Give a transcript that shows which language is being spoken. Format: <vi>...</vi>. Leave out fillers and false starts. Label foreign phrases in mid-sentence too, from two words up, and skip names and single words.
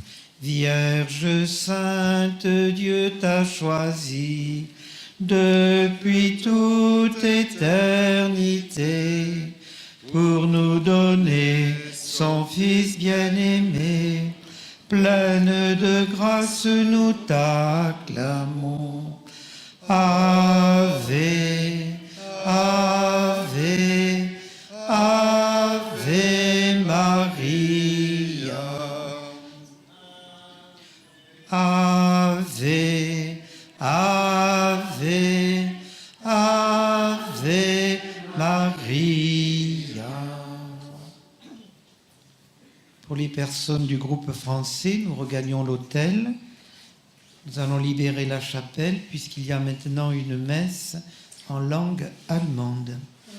<fr>Vierge sainte, Dieu t'a choisie depuis toute éternité pour nous donner son Fils bien-aimé. Pleine de grâce, nous t'acclamons.</fr> <la>Ave, Ave, Ave Maria. Ave, Ave, Ave Maria.</la> <fr>Pour les personnes du groupe français, nous regagnons l'autel. Nous allons libérer la chapelle puisqu'il y a maintenant une messe en langue allemande.</fr>